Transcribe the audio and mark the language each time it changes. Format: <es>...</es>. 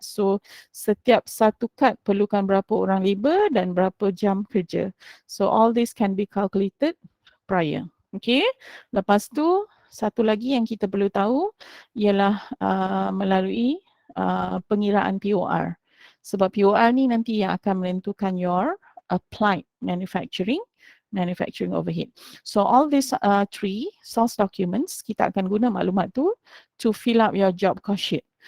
<ms>So setiap satu kad perlukan berapa orang labor dan berapa jam kerja.</ms> <en>So all this can be calculated prior. Okay.</en> <ms>Lepas tu satu lagi yang kita perlu tahu ialah melalui pengiraan POR. Sebab POR ni nanti yang akan menentukan</ms> <en>your applied manufacturing overhead. So all these three source documents</en> <ms>kita akan guna maklumat tu</ms> <en>to fill up your job cost sheet.</en>